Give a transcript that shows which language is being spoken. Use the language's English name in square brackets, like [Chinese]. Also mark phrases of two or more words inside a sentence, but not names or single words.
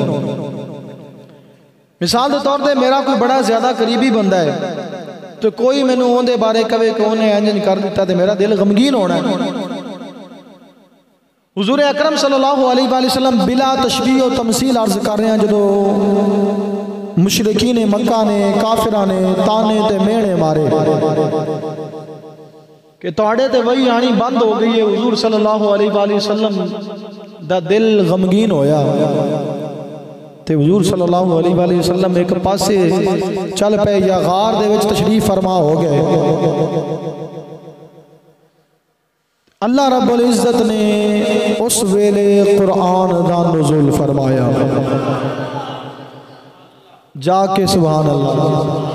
[Punjabi] مثال کے طور پر میرا کوئی بڑا زیادہ قریبی بندہ ہے تو کوئی مینوں اوہدے بارے کہے کہ انہیں انج کر دتا تو میرا دل غمگین ہونا ہے. حضور اکرم [Arabic] صلى الله عليه وسلم [Punjabi] بلا تشبیہ اور تمثیل عرض کر رہے ہیں، جو مشرکین مکہ نے کافراں نے طعنے تے میہنے مارے کہ تہاڈے تے وحی آنی بند ہو گئی ہے. حضور [Arabic] صلى الله عليه وسلم [Punjabi] دا دل غمگین ہویا تے حضور [Arabic] صلى الله عليه وسلم [Punjabi] اک پاسے چل پے یا غار دے وچ تشریف فرما ہو گئے. اللہ رب العزت نے اس ویلے قرآن دا نزول فرمایا، جاکے [Arabic] سبحان الله.